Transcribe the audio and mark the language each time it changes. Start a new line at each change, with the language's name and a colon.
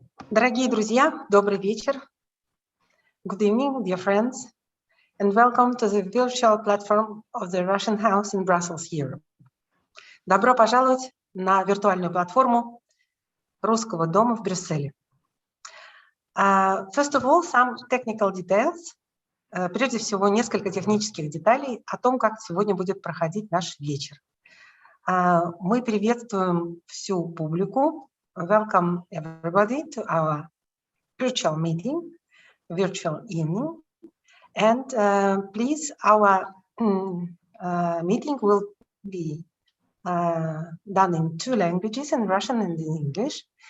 Russian: Дорогие друзья, добрый вечер.
English: Good evening, dear friends, and welcome to the virtual platform of the Russian House in Brussels, Europe.
Russian: Добро пожаловать на виртуальную платформу Русского дома в Брюсселе.
English: First of all, some technical details.
Russian: Прежде всего, несколько технических деталей о том, как сегодня будет проходить наш вечер. Мы приветствуем всю публику.
English: Welcome everybody to our virtual meeting, virtual evening. And please, our meeting will be done in two languages, in Russian and in English.